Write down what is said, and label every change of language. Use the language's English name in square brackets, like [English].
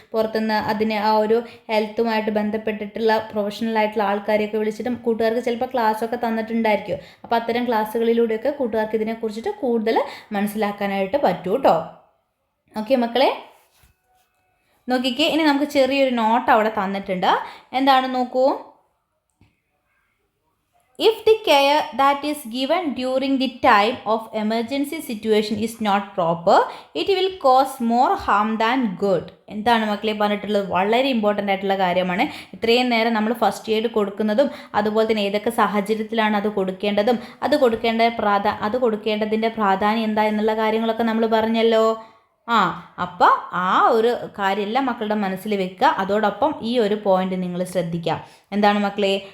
[Malayalam] പുറത്തുനിന്ന് അതിന് ആ ഒരു ഹെൽത്തുമായിട്ട് ബന്ധപ്പെട്ടിട്ടുള്ള പ്രൊഫഷണൽ ആയിട്ടുള്ള ആൾക്കാരെയൊക്കെ വിളിച്ചിട്ട് കൂട്ടുകാർക്ക് ചിലപ്പോൾ ക്ലാസ്സൊക്കെ തന്നിട്ടുണ്ടായിരിക്കും. അപ്പോൾ അത്തരം ക്ലാസ്സുകളിലൂടെയൊക്കെ കൂട്ടുകാർക്ക് ഇതിനെക്കുറിച്ചിട്ട് കൂടുതൽ മനസ്സിലാക്കാനായിട്ട് പറ്റൂ കേട്ടോ. ഓക്കെ മക്കളെ, നോക്കിക്കേ, ഇനി നമുക്ക് ചെറിയൊരു നോട്ട് അവിടെ തന്നിട്ടുണ്ട്. എന്താണ് നോക്കൂ. [English] If the care that is given during the time of emergency situation is not proper, it will cause more harm than good. [Malayalam] എന്താണ് മക്കളെ പറഞ്ഞിട്ടുള്ളത്? വളരെ ഇമ്പോർട്ടൻ്റ് ആയിട്ടുള്ള കാര്യമാണ്. ഇത്രയും നേരം നമ്മൾ ഫസ്റ്റ് എയ്ഡ് കൊടുക്കുന്നതും അതുപോലെ തന്നെ ഏതൊക്കെ സാഹചര്യത്തിലാണ് അത് കൊടുക്കേണ്ടതും അത് കൊടുക്കേണ്ടതിൻ്റെ പ്രാധാന്യം എന്താ എന്നുള്ള കാര്യങ്ങളൊക്കെ നമ്മൾ പറഞ്ഞല്ലോ. അപ്പോൾ ആ ഒരു കാര്യമെല്ലാം മക്കളുടെ മനസ്സിൽ വെക്കുക. അതോടൊപ്പം ഈ ഒരു പോയിന്റ് നിങ്ങൾ ശ്രദ്ധിക്കുക. എന്താണ് മക്കളെ?